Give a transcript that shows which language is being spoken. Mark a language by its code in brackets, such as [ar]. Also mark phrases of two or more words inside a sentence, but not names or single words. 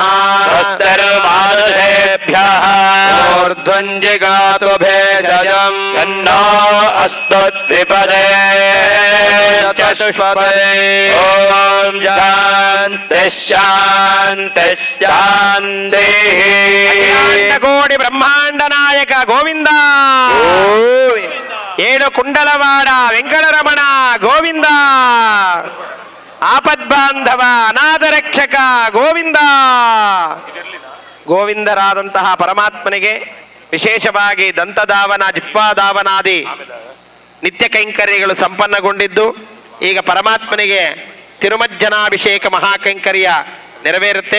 [sa] स्वस्तिर्मानुषेभ्यः ऊर्ध्वं जिगातु भेषजम् तन्नो अस्तु द्विपदे चतुष्पदे ॐ शान्तिः शान्तिः शान्तिः ಕೋಟಿ ಬ್ರಹ್ಮಾಂಡ ನಾಯಕ ಗೋವಿಂದ ಏಳು ಕುಂಡಲವಾಡ ವೆಂಕಟರಮಣ ಗೋವಿಂದ ಆಪದ್ಬಾಂಧವ ಅನಾಥ ರಕ್ಷಕ ಗೋವಿಂದ. [kn] ಗೋವಿಂದರಾದಂತಹ ಪರಮಾತ್ಮನಿಗೆ ವಿಶೇಷವಾಗಿ ದಂತಧಾವನ ಜಿಹ್ವಾಧಾವನಾದಿ ನಿತ್ಯ ಕೈಂಕರ್ಯಗಳು ಸಂಪನ್ನಗೊಂಡಿದ್ದು ಈಗ ಪರಮಾತ್ಮನಿಗೆ ತಿರುಮಜ್ಜನಾಭಿಷೇಕ ಮಹಾಕೈಂಕರ್ಯ ನೆರವೇರುತ್ತೆ.